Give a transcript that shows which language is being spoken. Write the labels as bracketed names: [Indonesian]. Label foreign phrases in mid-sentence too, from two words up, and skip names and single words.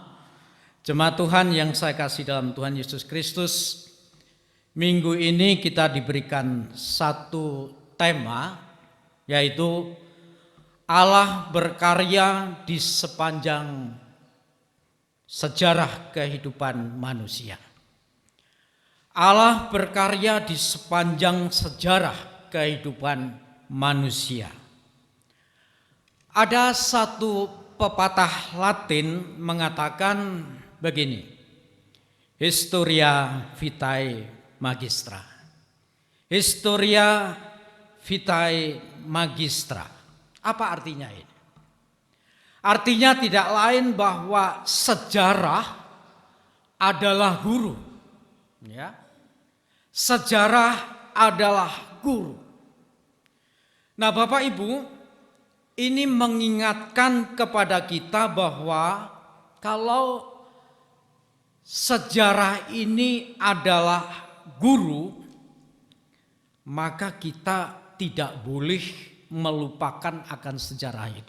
[Indonesian] Jemaat Tuhan yang saya kasih dalam Tuhan Yesus Kristus, minggu ini kita diberikan satu tema, yaitu Allah berkarya di sepanjang sejarah kehidupan manusia. Allah berkarya di sepanjang sejarah kehidupan manusia. Ada satu pepatah Latin mengatakan begini, [Latin] "Historia vitae magistra." Historia vitae magistra. [Indonesian] Apa artinya ini? Artinya tidak lain bahwa sejarah adalah guru. Ya. Sejarah adalah guru. Nah, Bapak Ibu, ini mengingatkan kepada kita bahwa kalau sejarah ini adalah guru, maka kita tidak boleh melupakan akan sejarah itu.